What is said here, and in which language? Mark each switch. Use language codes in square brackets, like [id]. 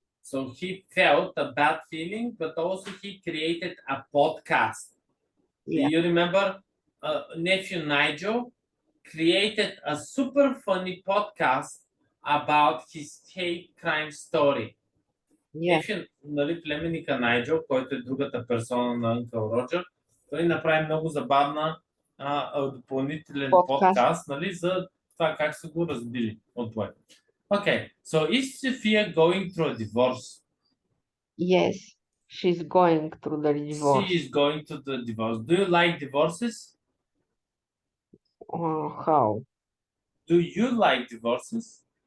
[en] So he felt a bad feeling, but also he created a podcast. Yeah. Do you remember nephew Nigel created a super funny podcast about his hate crime story? Yeah. [bg] Непхю, нали, племенника Найджел, който е другата персона на Uncle Роджер, той направи много забавна допълнителен подкаст, нали, за това как са го разбили от двое. [en] Okay, so is Sophia going through a divorce? Yes, she's going through the divorce. She is going to the divorce. Do you like divorces? How? Do you like divorces?